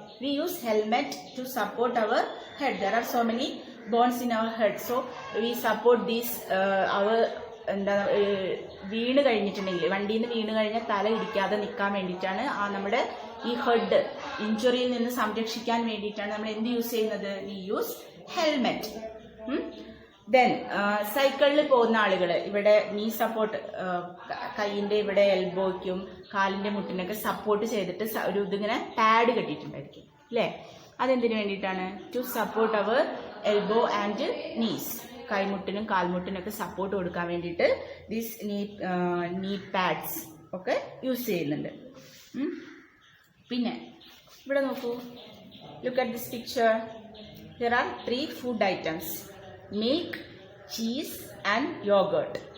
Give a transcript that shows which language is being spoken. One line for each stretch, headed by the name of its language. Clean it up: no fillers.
English: We use helmet to support our head. There are so many bones in our head. So we support these our
Malayalam: എന്താ വീണ് കഴിഞ്ഞിട്ടുണ്ടെങ്കിൽ, വണ്ടിയിൽ നിന്ന് വീണ് കഴിഞ്ഞാൽ തല ഇടിക്കാതെ നിൽക്കാൻ വേണ്ടിയിട്ടാണ് നമ്മുടെ ഈ ഹെഡ് ഇഞ്ചുറിയിൽ നിന്ന് സംരക്ഷിക്കാൻ വേണ്ടിയിട്ടാണ് നമ്മൾ എന്ത് യൂസ് ചെയ്യുന്നത്?
English: We use helmet.
Malayalam: ദെൻ സൈക്കിളിൽ പോകുന്ന ആളുകൾ ഇവിടെ നീ സപ്പോർട്ട്, കൈയിൻ്റെ ഇവിടെ എൽബോയ്ക്കും കാലിൻ്റെ മുട്ടിനൊക്കെ സപ്പോർട്ട് ചെയ്തിട്ട് ഒരു ഇതിങ്ങനെ പാഡ് കെട്ടിയിട്ടുണ്ടായിരിക്കും അല്ലേ? അതെന്തിനു വേണ്ടിയിട്ടാണ്?
English: To support our elbow and knees.
Malayalam: കൈമുട്ടിനും കാൽമുട്ടിനൊക്കെ support കൊടുക്കാൻ വേണ്ടിയിട്ട് ദീസ് നീ പാഡ്സ് ഒക്കെ യൂസ് ചെയ്യുന്നുണ്ട്. പിന്നെ ഇവിടെ നോക്കൂ,
English: Look at this picture. There are 3 food items: milk, cheese and yogurt.